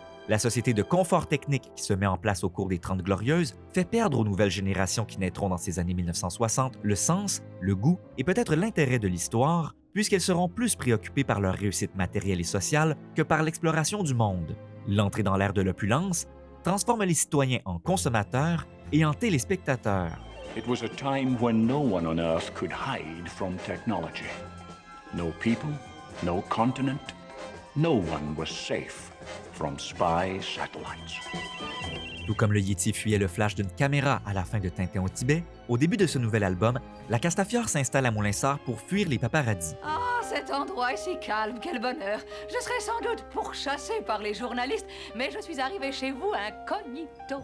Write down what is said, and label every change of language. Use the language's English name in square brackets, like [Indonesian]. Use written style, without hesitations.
[French] La société de confort technique qui se met en place au cours des Trente Glorieuses fait perdre aux nouvelles générations qui naîtront dans ces années 1960 le sens, le goût et peut-être l'intérêt de l'histoire, puisqu'elles seront plus préoccupées par leur réussite matérielle et sociale que par l'exploration du monde. L'entrée dans l'ère de l'opulence transforme les citoyens en consommateurs et en téléspectateurs. [English] It was a time when no one on Earth could hide from technology. No people, no continent, no one was safe from spy satellites. [French] Tout comme le Yéti fuyait le flash d'une caméra à la fin de Tintin au Tibet, au début de ce nouvel album, la Castafiore s'installe à Moulinsart pour fuir les paparazzis. Ah, cet endroit est si calme, quel bonheur. Je serais sans doute pourchassée par les journalistes, mais je suis arrivée chez vous incognito.